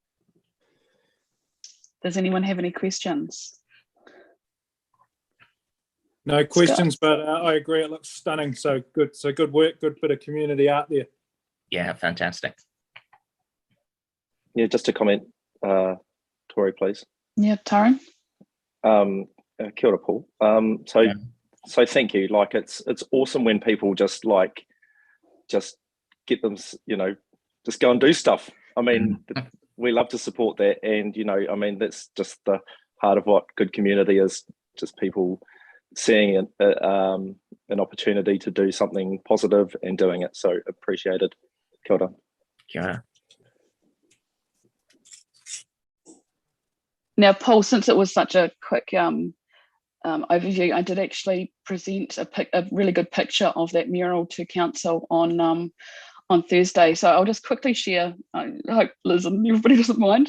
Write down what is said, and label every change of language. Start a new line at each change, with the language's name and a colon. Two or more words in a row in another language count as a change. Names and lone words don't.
English: Does anyone have any questions? No questions, but I agree. It looks stunning. So good. So good work. Good bit of community art there. Yeah, fantastic. Yeah, just to comment, Tori, please. Yeah, Tyrone?
Māori: Kia ora,
English: Paul. So thank you. Like it's awesome when people just get them, just go and do stuff. I mean, we love to support that, and I mean, that's just the heart of what good community is. Just people seeing an opportunity to do something positive and doing it. So appreciated.
Māori: Kia ora. Kia ora.
English: Now, Paul, since it was such a quick overview, I did actually present a really good picture of that mural to council on Thursday. So I'll just quickly share. I hope Liz and everybody doesn't mind.